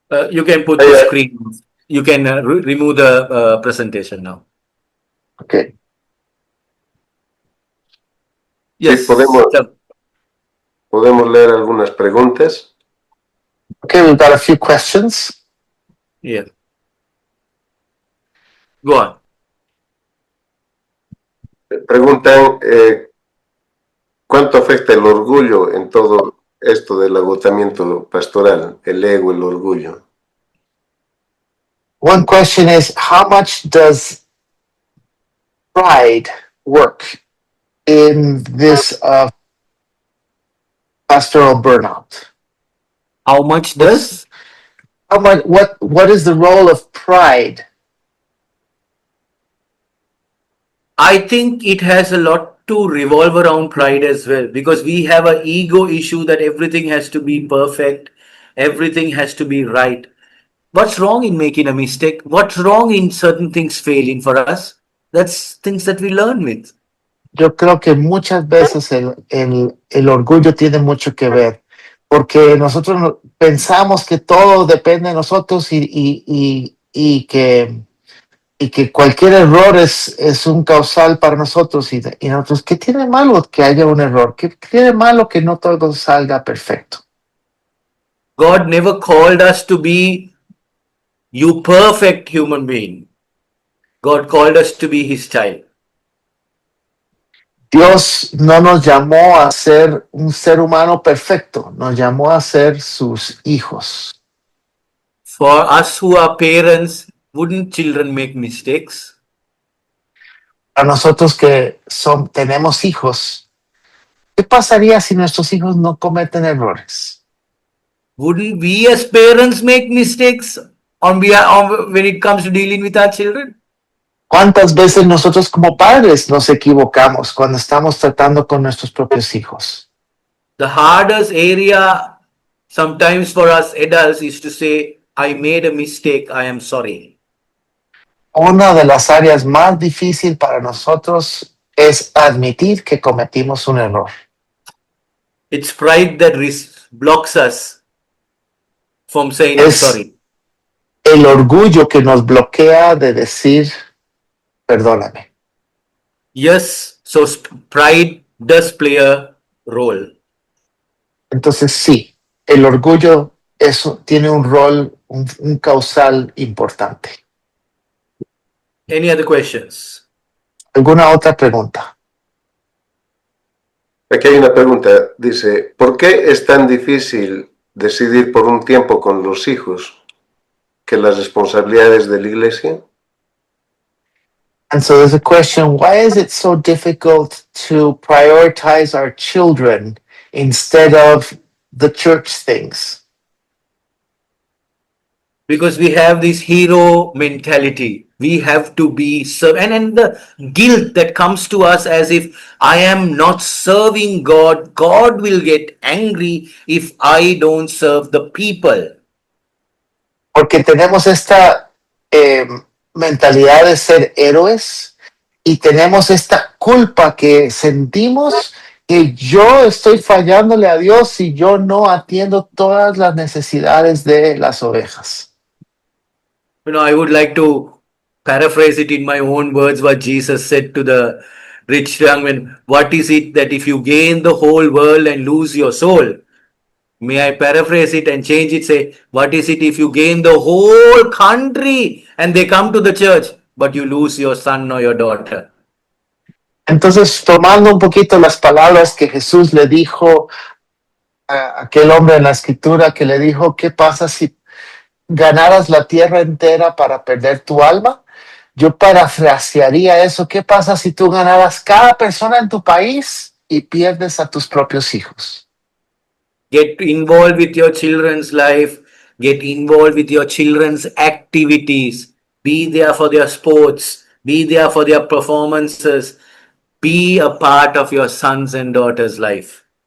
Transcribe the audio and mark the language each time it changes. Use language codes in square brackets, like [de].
[en] You can put the screen. You can remove the presentation now. Okay. Yes. [es] Podemos leer algunas preguntas. [en] Okay, we've got a few questions. Yeah. Go on. [es] Preguntan ¿cuánto afecta el orgullo en todo esto del agotamiento pastoral? El ego, el orgullo. [en] One question is, how much does pride work in this pastoral burnout? How much does? How much? What is the role of pride? I think it has a lot to revolve around pride as well, because we have an ego issue that everything has to be perfect, everything has to be right. What's wrong in making a mistake? What's wrong in certain things failing for us? That's things that we learn with. [es] Yo creo que muchas veces el orgullo tiene mucho que ver, porque nosotros pensamos que todo depende de nosotros y que cualquier error es un causal para nosotros y nosotros, ¿qué tiene malo que haya un error? ¿Qué tiene malo que no todo salga perfecto? [en] God never called us to be you perfect human being. God called us to be his child. [es] Dios no nos llamó a ser un ser humano perfecto, nos llamó a ser sus hijos. [en] For us who are parents, wouldn't children make mistakes? [es] A nosotros que tenemos hijos, ¿qué pasaría si nuestros hijos no cometen errores? [en] Wouldn't we as parents make mistakes when it comes to dealing with our children? [es] ¿Cuántas veces nosotros como padres nos equivocamos cuando estamos tratando con nuestros propios hijos? [en] The hardest area sometimes for us adults is to say, I made a mistake, I am sorry. [es] Una de las áreas más difíciles para nosotros es admitir que cometimos un error. [en] It's pride that blocks us from saying I'm sorry. [es] El orgullo que nos bloquea de decir, perdóname. [en] Yes, so pride does play a role. [es] Entonces sí, el orgullo tiene un rol, un causal importante. [en] Any other questions? [es] ¿Alguna otra pregunta? Aquí hay una pregunta, dice, ¿por qué es tan difícil decidir por un tiempo con los hijos que las responsabilidades de la iglesia? [en] And so there's a question, why is it so difficult to prioritize our children instead of the church things? Because we have this hero mentality. We have to be and the guilt that comes to us as if I am not serving God. God will get angry if I don't serve the people. [es] Porque tenemos esta mentalidad de ser héroes y tenemos esta culpa que sentimos que yo estoy fallándole a Dios si yo no atiendo todas las necesidades de las ovejas. [en] You know, I would like to paraphrase it in my own words what Jesus said to the rich young man. What is it that if you gain the whole world and lose your soul? May I paraphrase it and change it? Say, what is it if you gain the whole country and they come to the church, but you lose your son or your daughter? [es] Entonces, tomando un poquito las palabras que Jesús le dijo a aquel hombre en la escritura, que le dijo, ¿qué pasa si ganaras la tierra entera para perder tu alma? Yo parafrasearía eso. ¿Qué pasa si tú ganaras cada persona en tu país y pierdes a tus propios hijos? [en] Get involved with your children's life. Get involved with your children's activities. Be there for their sports. Be there for their performances. Be a part of your sons and daughters' life.